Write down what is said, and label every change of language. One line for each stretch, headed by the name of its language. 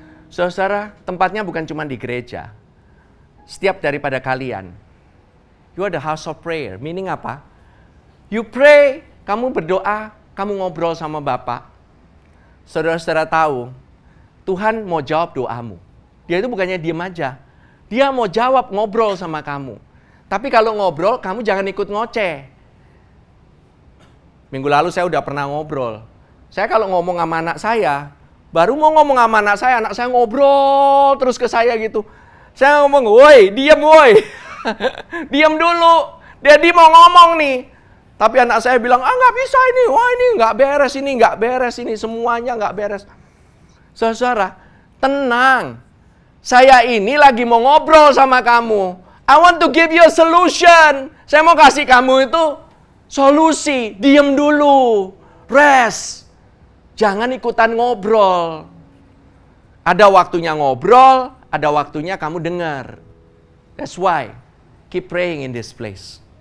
Indonesian: Saudara, tempatnya bukan cuma di gereja. Setiap daripada kalian,
English: you are the house of prayer.
Indonesian: Meaning apa?
English: You pray,
Indonesian: kamu berdoa, kamu ngobrol sama Bapak. Saudara-saudara tahu, Tuhan mau jawab doamu. Dia itu bukannya diem aja. Dia mau jawab, ngobrol sama kamu. Tapi kalau ngobrol, kamu jangan ikut ngoceh. Minggu lalu saya udah pernah ngobrol. Saya kalau ngomong sama anak saya, baru mau ngomong sama anak saya ngobrol terus ke saya gitu. Saya ngomong, woi, diem woi. Diem dulu. Daddy mau ngomong nih. Tapi anak saya bilang, nggak bisa ini. Wah ini nggak beres ini. Semuanya nggak beres. Saudara, tenang. Saya ini lagi mau ngobrol sama kamu.
English: I want to give you a solution.
Indonesian: Saya mau kasih kamu itu solusi. Diem dulu.
English: Rest.
Indonesian: Jangan ikutan ngobrol. Ada waktunya ngobrol, ada waktunya kamu dengar.
English: That's why, keep praying in this place.